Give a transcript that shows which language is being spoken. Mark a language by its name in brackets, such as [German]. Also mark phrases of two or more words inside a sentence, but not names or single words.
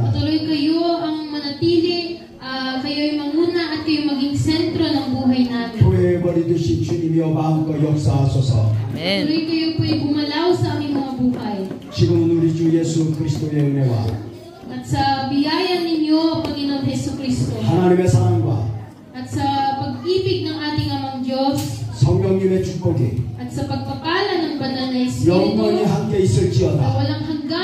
[Filipino] Patuloy kayo ang manatili, kayo'y manguna at kayo'y maging sentro ng buhay namin. [Korean] 교회에 버리듯이 주님이여 마음껏 역사하소서. [Filipino] Patuloy kayo po'y gumalaw sa aming mga buhay. [Korean] 지금은 우리 주 예수 그리스도의 은혜와 [Filipino] At sa biyaya ninyo, Panginoon Jesucristo, [Korean] 하나님의 사랑과 [Filipino] at sa pag-ibig ng ating Amang Diyos, [Korean] 성령님의 축복이 [Filipino] at sa pagpapala ng banal na Espiritu, [Korean] 영원히 함께 있을지어다. [Filipino] walang